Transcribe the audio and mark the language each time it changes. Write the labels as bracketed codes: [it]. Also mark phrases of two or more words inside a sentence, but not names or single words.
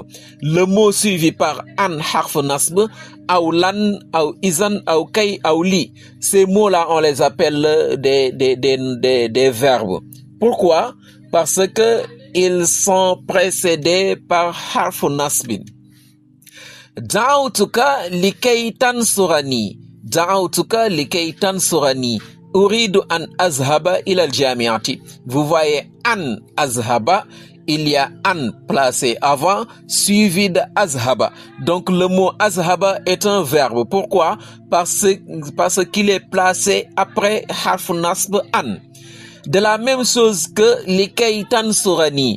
[fr] Le mot suivi par an [ar] حرف نصب, [fr] ou lan, ou izan, ou kay, ou li. Ces mots-là, on les appelle des verbes. Pourquoi? Parce que ils sont précédés par [ar] حرف نصب. دعوتك لكي تنصرني. دعوتك لكي تنصرني. أريد أن أذهب إلى الجامعة. [fr] Vous voyez [ar] أن أذهب, [fr] il y a an placé avant, suivi de azhaba. Donc le mot azhaba est un verbe. Pourquoi? Parce qu'il est placé après [ar] حرف نصب أن. [fr] De la même chose que [ar] لكي تنصرني.